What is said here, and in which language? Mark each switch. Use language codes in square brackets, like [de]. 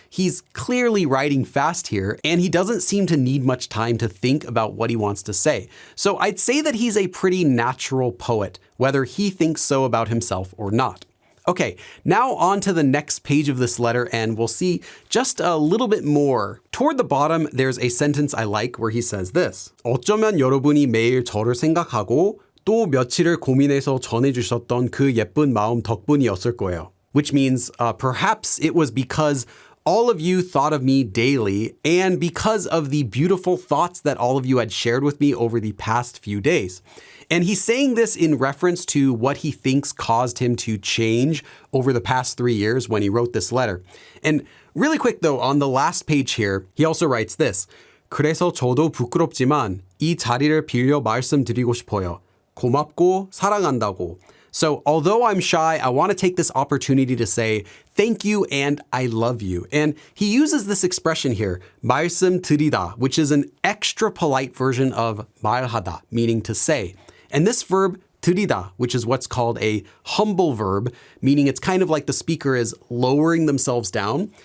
[en] He's clearly writing fast here, and he doesn't seem to need much time to think about what he wants to say. So I'd say that he's a pretty natural poet, whether he thinks so about himself or not. Okay, now on to the next page of this letter, and we'll see just a little bit more. Toward the bottom, there's a sentence I like where he says this. [ko] 어쩌면 여러분이 매일 저를 생각하고 또 며칠을 고민해서 전해주셨던 그 예쁜 마음 덕분이었을 거예요. [en] Which means perhaps it was because all of you thought of me daily and because of the beautiful thoughts that all of you had shared with me over the past few days. And he's saying this in reference to what he thinks caused him to change over the past 3 years when he wrote this letter. And really quick though, on the last page here, he also writes this. [ko] 그래서 저도 부끄럽지만 이 자리를 빌려 말씀드리고 싶어요. 고맙고 사랑한다고. [en] So although I'm shy, I want to take this opportunity to say thank you and I love you. And he uses this expression here, 말씀드리다, which is an extra polite version of 말하다, meaning to say. And this verb 드리다, which is what's called a humble verb, meaning it's kind of like the speaker is lowering themselves down.